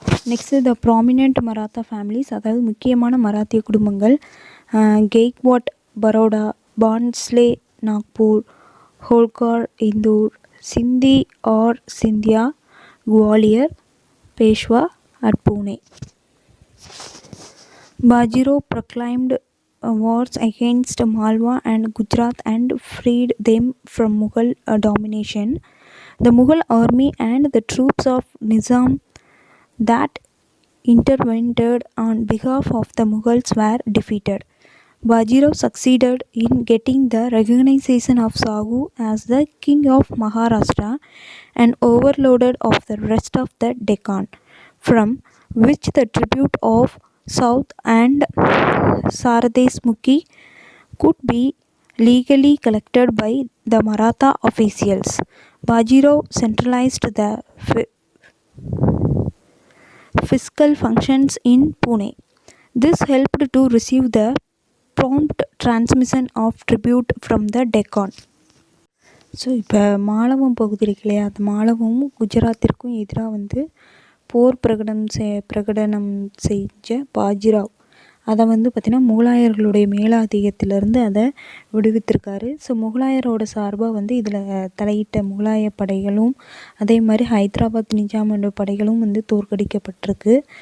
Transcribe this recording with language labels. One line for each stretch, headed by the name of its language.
English: next the prominent Maratha families,
Tamil: அதாவது முக்கியமான மராத்திய குடும்பங்கள்
English: Gaekwad Baroda, Bhonsle Nagpur, Holkar Indore, Sindhi or Scindia Gwalior, Peshwa at Pune. Bajirao proclaimed wars against Malwa and Gujarat and freed them from Mughal domination. The Mughal army and the troops of Nizam that intervened on behalf of the Mughals were defeated. Bajirao succeeded in getting the recognition of Sahu as the king of Maharashtra and overlord of the rest of the Deccan, from which the tribute of South and Saradeshmukhi could be legally collected by the Maratha officials. Bajirao centralized the fiscal functions in Pune. This helped to receive the prompt transmission of tribute from the Deccan.
Tamil: So இப்போ மாலவம் பகுதி இருக்கு இல்லையா, அந்த மாலவமும் குஜராத்திற்கும் எதிராக வந்து போர் பிரகடனம் செஞ்ச பாஜிராவ் அதை வந்து பார்த்திங்கன்னா முகலாயர்களுடைய மேலாதிக்கத்திலேருந்து அதை விடுவித்திருக்காரு. ஸோ முகலாயரோட சார்பாக வந்து இதில் தலையிட்ட முகலாய படைகளும் அதே மாதிரி ஹைதராபாத் நிஜாமோட படைகளும் வந்து தோற்கடிக்கப்பட்டிருக்கு.